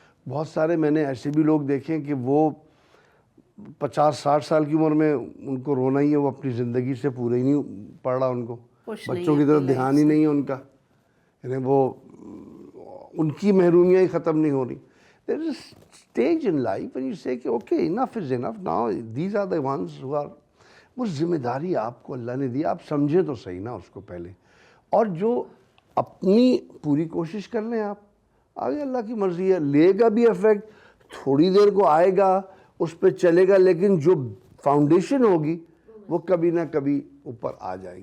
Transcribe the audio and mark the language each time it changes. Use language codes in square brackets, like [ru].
[ur] بہت سارے میں نے ایسے بھی لوگ دیکھے کہ وہ 50-60 سال کی عمر میں ان کو رونا ہی ہے، وہ اپنی زندگی سے پورے ہی نہیں پڑ رہا، ان کو بچوں کی طرف دھیان ہی نہیں ہے ان کا، یعنی وہ ان کی محرومیاں ہی ختم نہیں ہو رہی. [en] There is a stage in life when you say کہ okay enough is enough now, these are the ones who are. [ur] وہ ذمہ داری آپ کو اللہ نے دی، آپ سمجھیں تو صحیح نا اس کو پہلے. اور جو اپنی پوری کوشش کر لیں آپ، آگے اللہ کی مرضی ہے، لے گا بھی افیکٹ، تھوڑی دیر کو آئے گا، اس پہ چلے گا، لیکن جو فاؤنڈیشن ہوگی وہ کبھی نہ کبھی اوپر آ جائے گی.